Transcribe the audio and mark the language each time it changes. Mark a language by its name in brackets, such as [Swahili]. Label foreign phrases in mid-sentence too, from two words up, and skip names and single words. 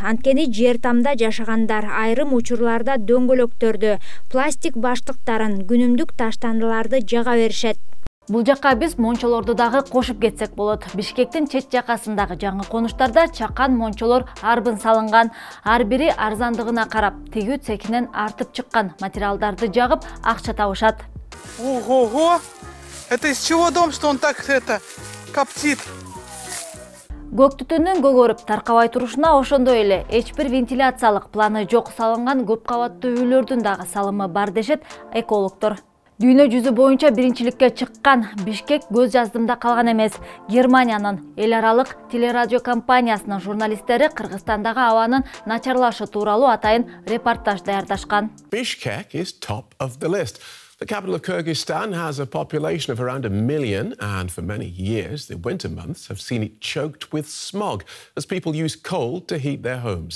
[Kyrgyz] Анткени жер тамда жашагандар айрым учурларда дөңгөлөктөрдү, пластик баштыктарын, күнүмдүк таштандыларды жага беришет. Бул жакка биз мончолорду дагы кошуп кетсек болот. Бишкектин чет жакасындагы жаңы конуштарда чакан мончолор арбын салынган. Ар бири арзандыгына карап, тегүү цехинен артып чыккан материалдарды жагып, акча табышат. Ого-го! [Russian] Это из чего дом, что он так коптит? [Kyrgyz] Көк түтүндүн көгөрүп таркабай турушуна ошондой эле эч бир вентиляциялык планы жок салынган көп кабаттуу үйлөрдүн дагы салымы бар дешет экологдор. Дүйнө жүзү боюнча биринчиликке чыккан Бишкек көз жаздымда калган эмес. Германиянын эл аралык телерадио компаниясынын журналисттери Кыргызстандагы абанын начарлашы тууралуу атайын репортаж даярдашкан. [English] Bishkek is top of the list. The capital of Kyrgyzstan has a population of around 1 million, and for many years, the winter months have seen it choked with smog as people use coal to heat their homes.